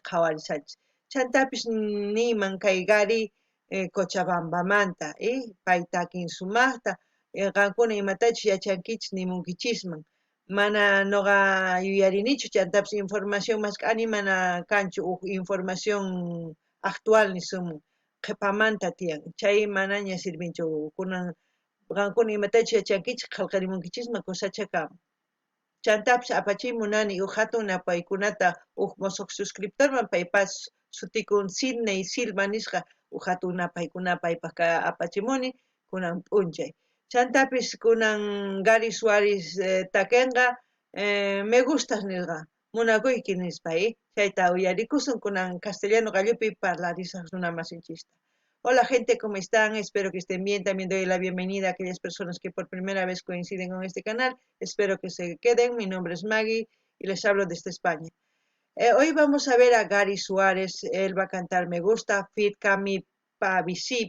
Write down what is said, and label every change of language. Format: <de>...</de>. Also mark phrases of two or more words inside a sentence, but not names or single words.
<qu>qhawarisanchis chantapis niman kay Gary Cochabambamanta pay takin sumaqta qankuna imatachus yachankichis nimunkichisman mana noqa yuyarinichu chantapis información mas k'ani mana kanchu huk información actual nisumun qhipamanta tiyan chay manaña sirvinchu kunan qankuna imatachus yachankichis qillqarimunkichisman kusachakamun chantapis apachimunani huk hatun apaykunata huk mosoq suscriptorman paypas sutikun Sidney Silva nisqa huk hatun apaykunapa paypaq apachimuni kunan p'unchay chantapis kunan Gary Suárez takinqa me gustas nisqa munakuyki nispa chayta uyarikusun kunan castellano gallupi parlarisaq runa masinchista.</qu> <es>Hola gente, ¿cómo están? Espero que estén bien. También doy la bienvenida a aquellas personas que por primera vez coinciden con este canal. Espero que se queden. Mi nombre es Maggie y les hablo desde España. Hoy vamos a ver a Gary Suárez. Él va a cantar Me Gusta, Fit Cami Pavisip.</es>